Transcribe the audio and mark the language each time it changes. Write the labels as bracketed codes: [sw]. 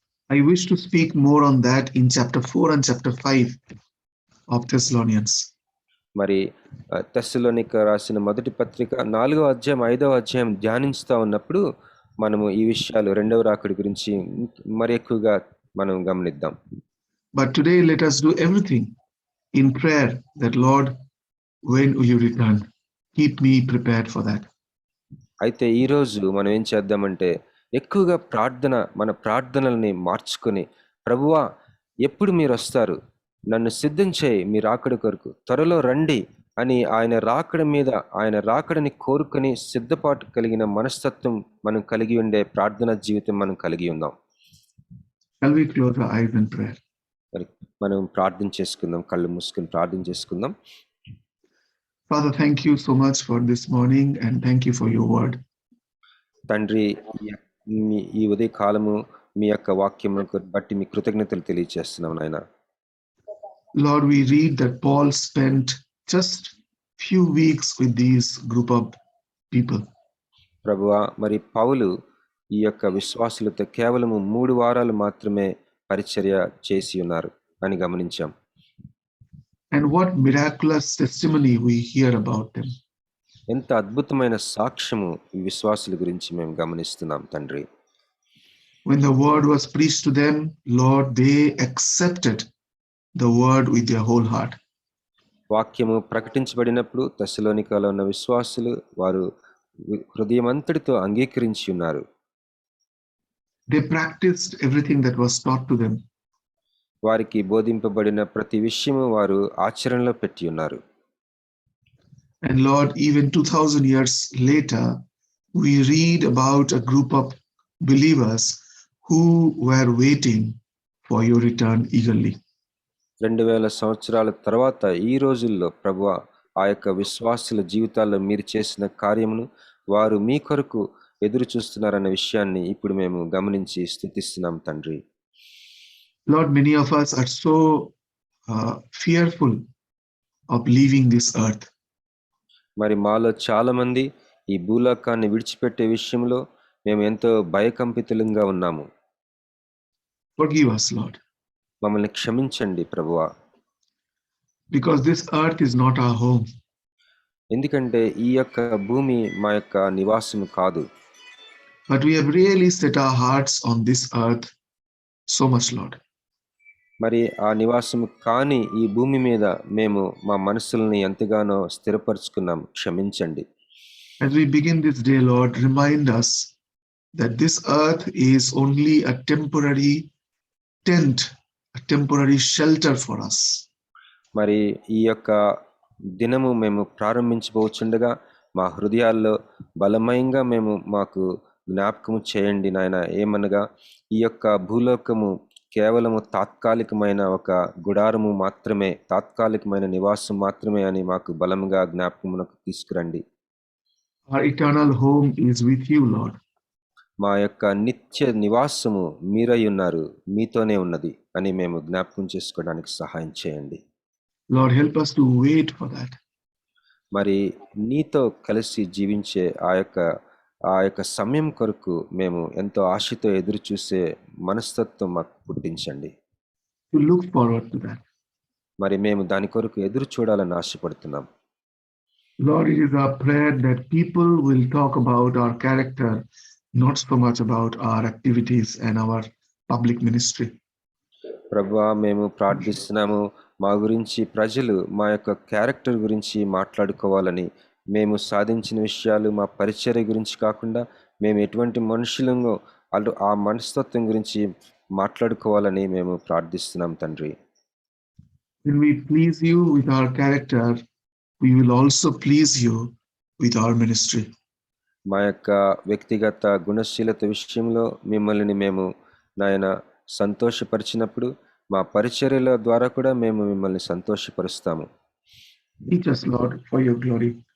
[en] I wish to speak more on that in chapter 4 and chapter 5 of Thessalonians. [te] మరి తెస్సలోనిక రాసిన మొదటి పత్రిక 4వ అధ్యాయం 5వ అధ్యాయం ధ్యానించుతా ఉన్నప్పుడు మనము ఈ విషయాలు, రెండవ రాకడి గురించి మరి ఎక్కువగా మనం గమనిద్దాం. [en] But today let us do everything in prayer that Lord, when will you return? Keep me prepared for that. [te] అయితే ఈరోజు మనం ఏం చేద్దామంటే, ఎక్కువగా మన ప్రార్థనల్ని మార్చుకొని, ప్రభువా ఎప్పుడు మీరు వస్తారు, నన్ను సిద్ధం చేయి మీ రాకడ కొరకు, త్వరలో రండి అని ఆయన రాకడ మీద, ఆయన రాకడని కోరుకొని సిద్ధపాటు కలిగిన మనస్తత్వం మనం కలిగి ఉండే ప్రార్థనా జీవితం మనం కలిగి ఉందాం. [en] Shall we close our eyes in prayer? [te] మరి మనం ప్రార్థన చేసుకుందాం, కళ్ళు మూసుకొని ప్రార్థన చేసుకుందాం. [en] Father, thank you so much for this morning and thank you for your word. [te] తండ్రి, ఈ ఉదయ కాలము మీ యొక్క వాక్యమును బట్టి మీ కృతజ్ఞతలు తెలియజేస్తున్నాం నాయన. [en] Lord, we read that Paul spent just few weeks with these group of people. [te] ప్రభువా, మరి పౌలు ఈ యొక్క విశ్వాసులతో కేవలము 3 వారాలు మాత్రమే పరిచర్య చేసి ఉన్నారు అని గమనించాం. [en] And what miraculous testimony we hear about them. [te] ఎంత అద్భుతమైన సాక్ష్యము ఈ విశ్వాసుల గురించి మేము గమనిస్తున్నాం తండ్రి. [en] When the word was preached to them, Lord, they accepted the word with their whole heart. [te] వాక్యము ప్రకటించబడినప్పుడు తెస్సలోనికలో ఉన్న విశ్వాసులు వారు హృదయమంతటితో అంగీకరించి ఉన్నారు. [en] They practiced everything that was taught to them. [te] వారికి బోధింపబడిన ప్రతి విషయము వారు ఆచరణలో పెట్టి ఉన్నారు. [en] And Lord, even 2000 years later, we read about a group of believers who were waiting for your return eagerly. [te] 2000 సంవత్సరాల తర్వాత ఈ రోజుల్లో ప్రభువా ఆ యొక్క విశ్వాసుల జీవితాల్లో మీరు చేసిన కార్యమును వారు మీ కొరకు ఎదురు చూస్తున్నారన్న విషయాన్ని ఇప్పుడు మేము గమనించి స్తుతిస్తున్నాం తండ్రి. [en] Lord, many of us are so fearful of leaving this earth. [te] మరి మాలో చాలా మంది ఈ భూలోకాన్ని విడిచిపెట్టే విషయంలో మేము ఎంతో భయకంపితులంగా ఉన్నాము. [en] Forgive us, Lord, [te] మమ్మల్ని క్షమించండి ప్రభువా. [en] because this earth is not our home. [te] ఎందుకంటే ఈ యొక్క భూమి మా యొక్క నివాసము కాదు. [en] But we have really set our hearts on this earth so much, Lord. [te] మరి ఆ నివాసము కాని ఈ భూమి మీద మేము మా మనసుల్ని ఎంతగానో స్థిరపరుచుకున్నాం. క్షమించండి. [en] As we begin this day, Lord, remind us that this earth is only a temporary tent, a temporary shelter for us. [te] మరి ఈ యొక్క దినము మేము ప్రారంభించబోచుండగా మా హృదయాల్లో బలమయంగా మాకు జ్ఞాపకము చేయండి నాయన. ఏమనగా ఈ యొక్క భూలోకము కేవలము తాత్కాలికమైన ఒక గుడారము మాత్రమే, తాత్కాలికమైన నివాసం మాత్రమే అని మాకు బలంగా జ్ఞాపకమునకు తీసుకురండి. [en] Our eternal home is with you, Lord. [te] మా యొక్క నిత్య నివాసము మీరై ఉన్నారు, మీతోనే ఉన్నది అని మేము జ్ఞాపకం చేసుకోవడానికి సహాయం చేయండి. [en] Lord, help us to wait for that. [te] మరి నీతో కలిసి జీవించే ఆ యొక్క సమయం కొరకు మేము ఎంతో ఆశతో ఎదురు చూసే మనస్తత్వం మాకు పుట్టించండి. [en] To look forward to that. [te] మరి మేము దాని కొరకు ఎదురు చూడాలని ఆశపడుతున్నాం. [en] Lord, it is our prayer that people will talk about our character, not so much about our activities and our public ministry. [te] ప్రభువా, మేము ప్రార్థిస్తున్నాము మా గురించి ప్రజలు మా యొక్క క్యారెక్టర్ గురించి మాట్లాడుకోవాలని, మేము సాధించిన విషయాలు మా పరిచర్య గురించి కాకుండా మేము ఎటువంటి మనుషులంగో ఆ మనస్తత్వం గురించి మాట్లాడుకోవాలని మేము ప్రార్థిస్తున్నాం తండ్రి. [en] When we please you with our character, we will also please you with our ministry. [te] మా యొక్క వ్యక్తిగత గుణశీలత విషయంలో మిమ్మల్ని మేము నాయన సంతోషపరిచినప్పుడు మా పరిచర్యల ద్వారా కూడా మేము మిమ్మల్ని సంతోషపరుస్తాము. [en] Teach us, Lord, for your glory.